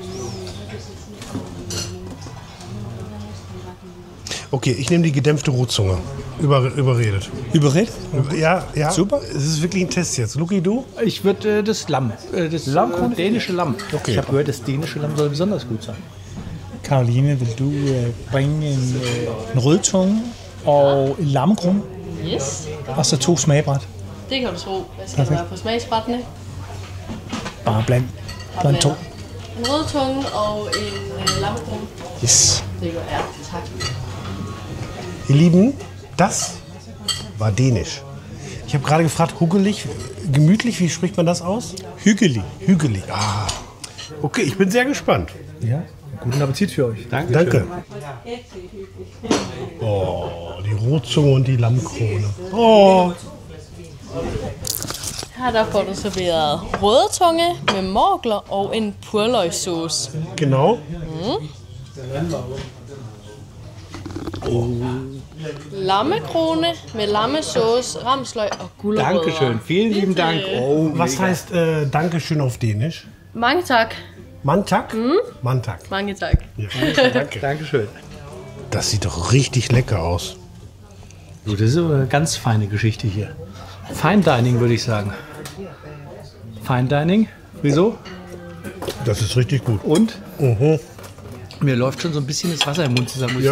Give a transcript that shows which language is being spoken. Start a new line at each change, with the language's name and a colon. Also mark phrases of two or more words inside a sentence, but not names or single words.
German: Okay, ich nehme die gedämpfte Rotzunge. Überredet. Überredet? Ja, ja. Super. Es ist wirklich ein Test jetzt. Luki, du? Ich würde das Lamm. Das dänische Lamm. Okay. Ich habe gehört, das dänische Lamm soll besonders gut sein.
Danish: Caroline, vil du bringe en rødtunge og en lammekron? Yes, Og så 2 smagbræt. det kan du tro. Hvad skal Perfekt. der være på smagsbrættene? Bare bland 2. En rødtunge og en lammekron. Yes. Det gør jeg. Tak.
German: Ihr Lieben, das war dänisch. Ich habe gerade gefragt, huggelig, gemütlich, wie spricht man das aus? Hügelig. Hügelig. Ah. Okay, ich bin sehr gespannt. Ja, guten Appetit für euch. Danke. Oh, die Rotzunge und die Lammkrone. Oh.
Danish: Her der får du serveret rødtunge med morgler og en purløgssauce.
German: Genau.
Danish: Lammekrone med lammesauce, ramsløg og gulerødder.
German: Dankeschön, vielen lieben Dank. Oh, Was heißt Dankeschön auf Dänisch?
Danish: Mange tak. Mantak? Mantak. Mange tak.
German: Ja, danke. Dankeschön. Das sieht doch richtig lecker aus. So, das ist aber eine ganz feine Geschichte hier.
English: Fine Dining,
German: würde ich sagen.
English: Fine Dining.
German: Wieso? Das ist richtig gut. Und? Mhm. Mir läuft schon so ein bisschen das Wasser im Mund zusammen, muss